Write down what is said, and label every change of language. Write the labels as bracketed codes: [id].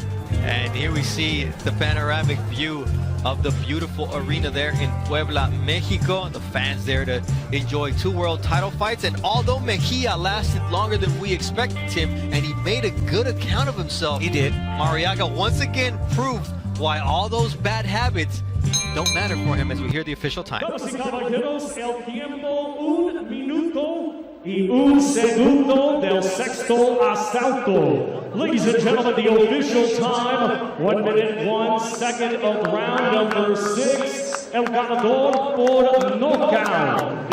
[en] And here we see the panoramic view of the beautiful arena there in Puebla, Mexico. The fans there to enjoy 2 world title fights. And although Mejia lasted longer than we expected him, and he made a good account of himself, he did. Marriaga once again proved why all those bad habits don't matter for him as we hear the official time. [es] Damas y caballeros, el tiempo 1 minuto y 1 segundo del sexto asalto. [en] Ladies and gentlemen, the official time, 1 minute, 1 second of round number 6. [es] El ganador por knockout.